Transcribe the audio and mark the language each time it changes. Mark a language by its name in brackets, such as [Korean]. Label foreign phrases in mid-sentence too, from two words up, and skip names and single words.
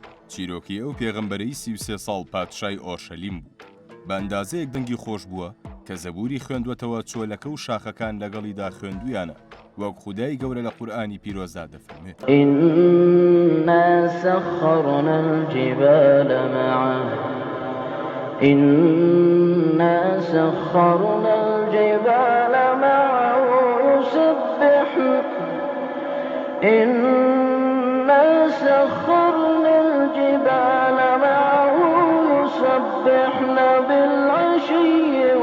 [Central Kurdish] چیرۆکی ئەو پێغەمبەرەی 33 ساڵ پادشای ئۆرشەلیم بوو. بە ئەندازەیەک دەنگی خۆش بووە کە زەبوری خوێندوەتەوە چۆلەکە و شاخەکان لەگەڵیدا خوێندویانە، وەک خودای گەورە لە قورئانی پیرۆزدا دەفەرمێت: [Arabic] إنا سخرنا الجبال معه إنا سخرنا الجبال معه يسبحن إنا سخرنا الجبال معه يسبحن بالعشي